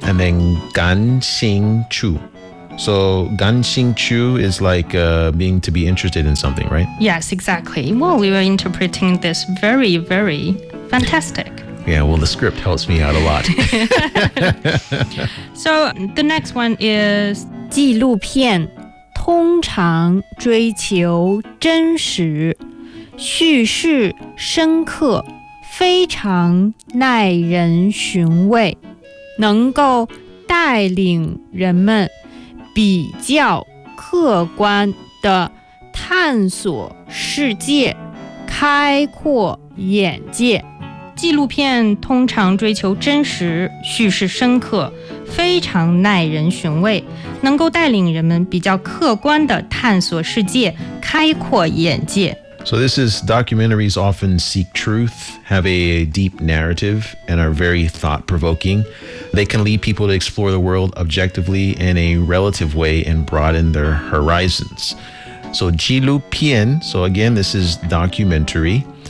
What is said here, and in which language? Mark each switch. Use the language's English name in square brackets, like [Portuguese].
[English] And then 感兴趣 So 感兴趣 is like、being to be interested in something, right? Yes, exactly. Well, we were interpreting this very, very fantastic. Yeah, well, the script helps me out a lot. So the next one is [Chinese] 纪录片通常追求真实叙事深刻非常耐人寻味能够带领人们比较客观地探索世界开阔眼界纪录片通常追求真实叙事深刻非常耐人寻味能够带领人们比较客观地探索世界开阔眼界 [English] So this is documentaries often seek truth, have a deep narrative, and are very thought-provoking. They can lead people to explore the world objectively in a relative way and broaden their horizons. So 纪录片, so again, this is documentary.